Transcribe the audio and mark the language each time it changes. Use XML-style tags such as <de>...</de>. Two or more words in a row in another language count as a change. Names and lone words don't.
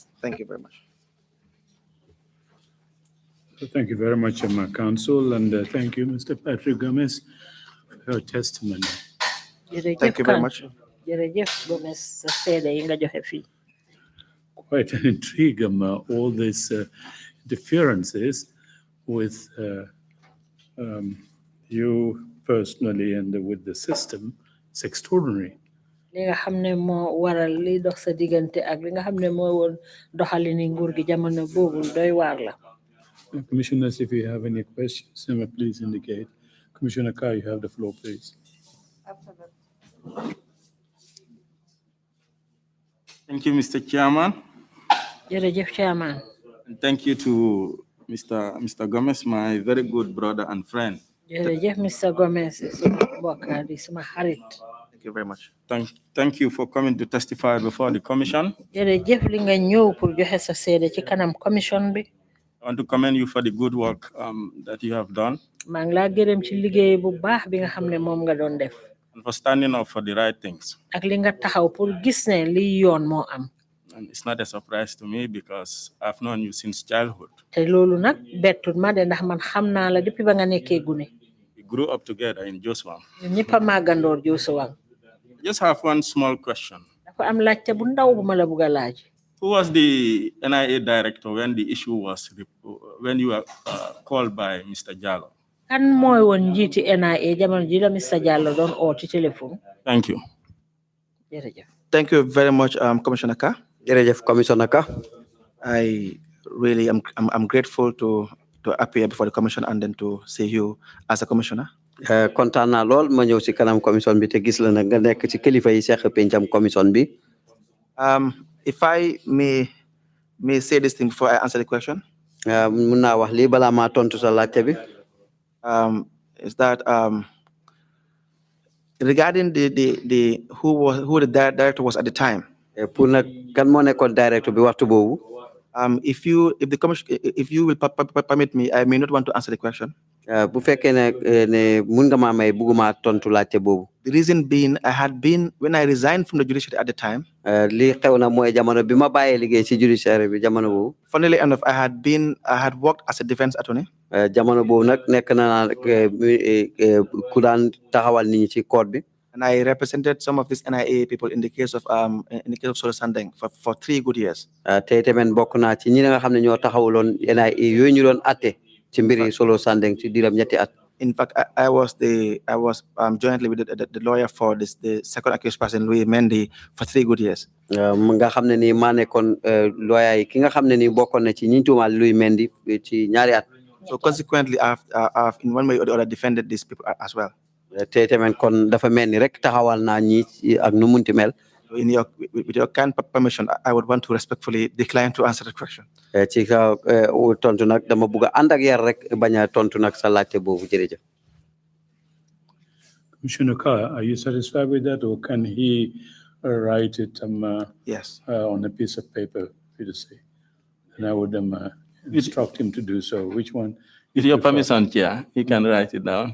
<en>Thank you very much. Thank you very much, my counsel, and thank you, Mr. Patrick Gomez, for your testimony. Thank you very much.</en> <wo>jërëjëf Gomez sa seede yi nga joxe fii.</wo> <en>Quite an intrigue, all these interferences with you personally and with the system. It's extraordinary.</en> <wo>li nga xam ne moo waral li dox sa diggante ak li nga xam ne moo woon doxalini nguur gi jamono boobu doy waar la.</wo> <en>Commissioners, if you have any questions, please indicate. Commissioner Carr, you have the floor, please. Thank you, Mr. Chairman.</en> <wo>jërëjëf chairman.</wo> <en>And thank you to Mr. Gomez, my very good brother and friend.</en> <wo>jërëjëf Mr. Gomez suma mbokk di suma xarit.</wo> <en>Thank you very much. Thank you for coming to testify before the commission.</en> <wo>jërëjëf li nga ñëw pour joxe sa seede ci kanam commission bi.</wo> <en>I want to commend you for the good work that you have done.</en> <wo>maa ngi laa gërëm ci liggéey bu baax bi nga xam ne moom nga doon def.</wo> <en>And for standing up for the right things.</en> <wo>ak li nga taxaw pour gis ne li yoon moo am.</wo> <en>And it's not a surprise to me because I've known you since childhood.</en> <wo>te loolu nag bettut ma de ndax man xam naa la depuis ba nga nekkee gune.</wo> <en>We grew up together in Joshua.</en> <wo>ñun ñëpp a màggandoor Joshua.</wo> <en>I just have one small question.</en> <wo>dafa am laajte bu ndaw bu ma la bugg a laaj.</wo> <en>Who was the NIA director when the issue was, when you were called by Mr. Jallo?</en> <wo>kan mooy woon njiiti NIA jamono ji la Mr. Jallo doon oo ci téléphone.</wo> <en>Thank you.</en> <wo>jërëjëf.</wo> <en>Thank you very much, Commissioner Carr.</en> <wo>jërëjëf Commissioner Ka.</wo> <en>I really am grateful to appear before the commission and then to see you as a commissioner.</en> <wo>kontaan naa lool ma ñëw si kanam commission bi te gis la nag nga nekk ci kilifa yi seq pencam commission bi.</wo> <en>If I may say this thing before I answer the question.</en> <wo>mun naa wax lii balaa maa tontu sa laajte bi.</wo> <en>Is that regarding who the director was at the time.</en> <wo>pour nag kan moo nekkoon director bi waxtu boobu.</wo> <en>If you will permit me, I may not want to answer the question.</en> <wo>bu fekkee ne mun nga maa may bugguma tontu laajte boobu.</wo> <en>The reason being, when I resigned from the judiciary at the time.</en> <wo>li xew na mooy jamono bi ma bàyyee liggéey ci judiciary bi jamono boobu.</wo> <en>Funnily enough, I had worked as a defense attorney.</en> <wo>jamono boobu nag nekk na ku daan taxawal nit ñi ci court bi.</wo> <en>And I represented some of these NIA people in the case of Solo Sandeng for 3 good years.</en> <wo>tey tamit bokk naa ci ñi nga xam ne ñoo taxawuloon NIA yooyu ñu doon atte ci mbiri Solo Sandeng ci diiram ñetti at.</wo> <en>In fact, I was jointly with the lawyer for the second accused person, Louis Mendy, for 3 good years.</en> <wo>nga xam ne nii maa nekkoon lawyer yi ki nga xam ne nii bokkoon na ci ñi tuumaal Louis Mendy ci ñaari at.</wo> <en>So consequently, I've in one way or the other defended these people as well.</en> <wo>tey tamit kon dafa mel ni rek taxawal naa ñi ak nu munti mel.</wo> <en>With your kind permission, I would want to respectfully decline to answer the question.</en> <wo>ci ka tontu nag dama bugg a ànd ak yar rek bañ a tontu nag sa laajte boobu jërëjëf.</wo> <en>Commissioner Carr, are you satisfied with that, or can he write it Yes. On a piece of paper for you to see? And I would instruct him to do so. Which one With your permission, Chair, you can write it down.</en>